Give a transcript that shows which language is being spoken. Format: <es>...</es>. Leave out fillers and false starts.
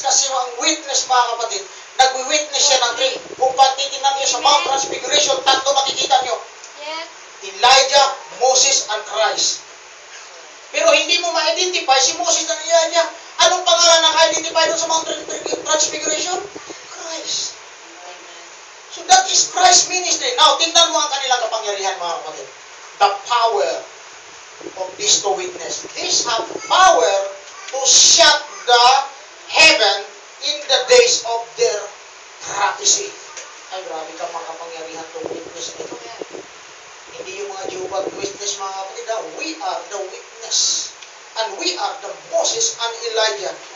<tl>Kasi ang witness, mga kapatid, nag-witness siya ng 3. Kung patitingnan niyo sa Mount Transfiguration, 3 makikita niyo.</tl> <en>Yes. Elijah, Moses, and Christ.</en> <tl>Pero hindi mo ma-identify si Moses and Elijah. Anong pangalan naka-identify doon sa Mount Transfiguration? Christ.</tl> <en>So that is Christ's ministry.</en> <tl>Now, tingnan mo ang kanilang kapangyarihan, mga kapatid.</tl> <en>The power of these two witnesses. These have power to shut the heaven in the days of their prophecy.</en> <tl>Ay, grabe ka makapangyarihan itong witness nito. Hindi yung mga Jehovah's Witness, mga kapatid.</tl> <en>We are the witness. And we are the Moses and Elijah.</en>